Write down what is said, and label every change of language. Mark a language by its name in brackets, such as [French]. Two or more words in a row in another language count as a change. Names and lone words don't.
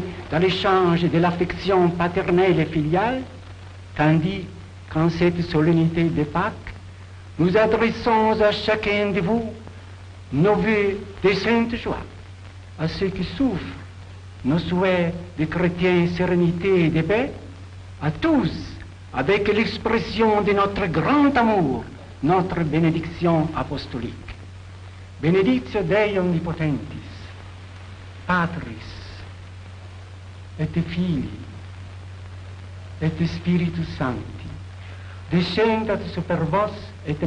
[French] dans l'échange de l'affection paternelle et filiale, tandis qu'en cette solennité de Pâques, nous adressons à chacun de vous nos vœux de sainte joie, à ceux qui souffrent, nos souhaits de chrétiens, sérénité et de paix, à tous, avec l'expression de notre grand amour, notre bénédiction apostolique. [Latin] Benedictio Dei Omnipotentis, Patris, et Filii, et Spiritus Sancti, descendat super vos et